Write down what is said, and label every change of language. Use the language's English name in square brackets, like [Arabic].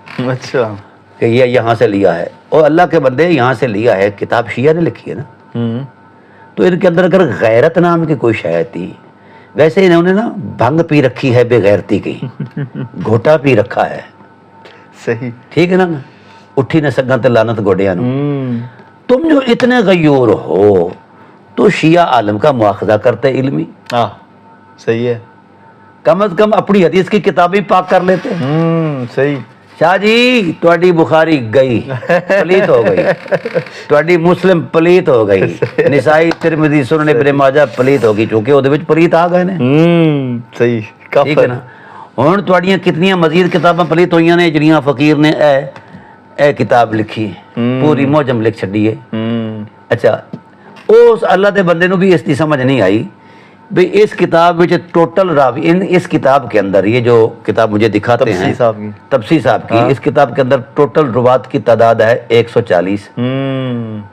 [Urdu] اچھا کہ یہ یہاں سے لیا ہے، اور اللہ کے بندے یہاں سے لیا ہے. کتاب شیعہ نے لکھی ہے نا، تو ان کے اندر اگر غیرت نام کی کوئی شے تھی، ویسے انہوں نے نا بھنگ پی رکھی ہے بے غیرتی کی، گھوٹا پی رکھا ہے. صحیح. ٹھیک ہے نا. [Punjabi] اٹھی نہ سکاں تے لعنت گوڈیاں نو. [Urdu] تم جو اتنے غیور ہو تو شیعہ عالم کا مواخذہ کرتے علمی. صحیح ہے. کم از کم اپنی حدیث کی کتابیں پاک کر لیتے. صحیح. [Punjabi] شاہ جی تہاڈی بخاری گئی، پلیت ہو گئی. تہاڈی مسلم پلیت ہو گئی، نسائی، ترمذی، سنن ابن ماجہ پلیت ہو گئی، کیونکہ وہ پلیت آ گئے نے. [Urdu] صحیح. ٹھیک ہے نا. [Punjabi] ہن تہاڈیاں کتنیاں مزید کتاباں پلیت ہوئیاں نے جڑیاں فقیر نے اے کتاب لکھی، پوری معجم لکھ چھڈی ہے. [Urdu] اچھا، [Punjabi] اس اللہ دے بندے نو بھی اس کی سمجھ نہیں آئی بھئی اس کتاب وچ ٹوٹل راوی، [Urdu] اس کتاب کے اندر یہ جو کتاب مجھے دکھاتے ہیں تبسی صاحب کی، اس کتاب کے اندر ٹوٹل روات کی تعداد ہے 140.